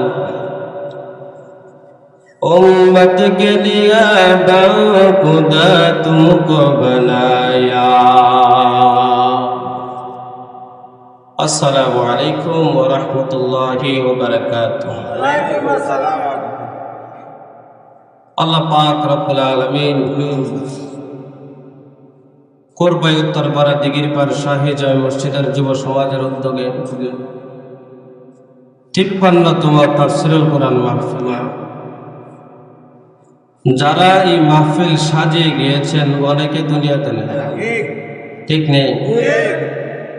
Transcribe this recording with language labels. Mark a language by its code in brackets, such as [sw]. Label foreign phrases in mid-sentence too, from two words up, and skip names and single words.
[ur] امت کے لیے خدا تم کو بنایا [ar] السلام علیکم ورحمۃ اللہ وبرکاتہ [bn] আল্লাহ পাক [ar] رب العالمين [bn] কোরবাই উত্তরপাড়া দিগিরপাড় শাহী জামে মসজিদের যুব সমাজের উদ্যোগে ৫৩তম তাফসীরুল কোরআন মাহফিল যারা এই মাহফিল সাজিয়ে গিয়েছেন অনেকে দুনিয়াতে নেই ঠিক নেই